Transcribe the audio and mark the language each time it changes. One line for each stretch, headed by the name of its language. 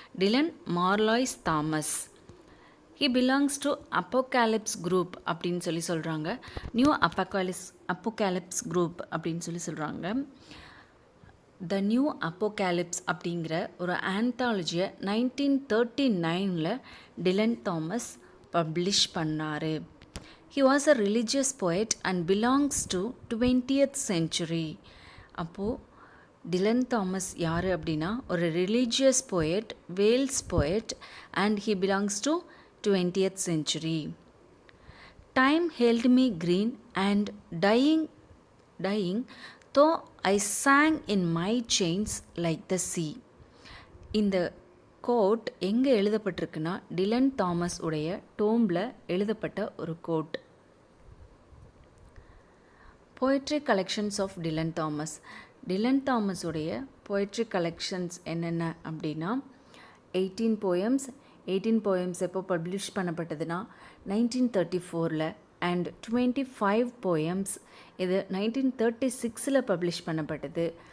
Tamil: Dilan மார்லாய்ஸ் Thomas.
English: he belongs to
Tamil: apocalypse group அப்படின்னு சொல்லி சொல்கிறாங்க. நியூ அப்போகாலிப்ஸ் குரூப் அப்படின்னு சொல்லி சொல்கிறாங்க. த நியூ அப்போகாலிப்ஸ் அப்படிங்கிற ஒரு ஆந்தாலஜியை 1939 டிலன் தாமஸ் பப்ளிஷ் பண்ணார்.
English: He was a religious poet and belongs to 20th century.
Tamil: அப்போது டிலன் தாமஸ் யார் அப்படின்னா ஒரு religious poet, Wales poet and
English: he belongs to 20th century. Time held me green and dying though I sang in my chains like the sea.
Tamil: இந்த code எங்கே எழுதப்பட்டிருக்குன்னா Dilan Thomas உடைய டோம்பில் எழுதப்பட்ட ஒரு code. Poetry collections of Dilan Thomas. Dilan Thomas உடைய poetry collections என்னென்ன அப்படின்னா 18 poems எப்போ publish பண்ணப்பட்டதுன்னா 1934 and 25 poems இது 1936 பப்ளிஷ் பண்ணப்பட்டது.